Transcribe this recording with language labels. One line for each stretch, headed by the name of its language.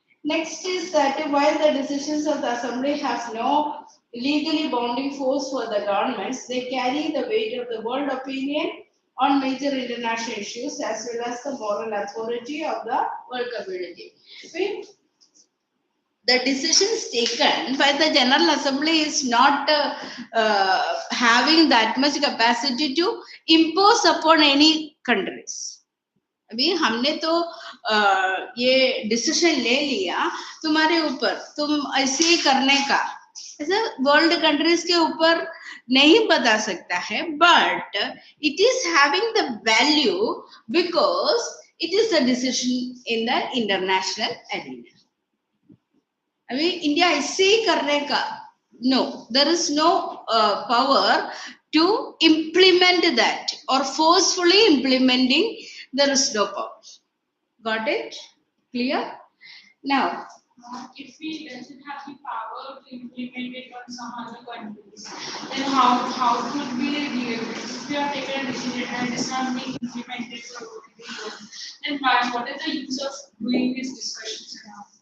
English: Next is that while the decisions of the Assembly have no legally bounding force for the governments, they carry the weight of the world opinion on major international issues as well as the moral authority of the world community. The decisions taken by the General Assembly is not having that much capacity to impose upon any countries.
Hindi: अभी हमने तो ये decision ले लिया तुम्हारे ऊपर, तुम ऐसे ही करने का, ऐसा वर्ल्ड कंट्रीज के ऊपर नहीं बता सकता है,
English: But it is having the value because it is the decision in the international arena.
Hindi: अभी इंडिया ऐसे ही करने का,
English: No, there is no power to implement that और forcefully implementing. There is no power. Got it? Clear? Now, if we doesn't have the power to implement it on some other countries, then how could we if we have taken a decision and it's not being implemented for then what is the use of doing these discussions now?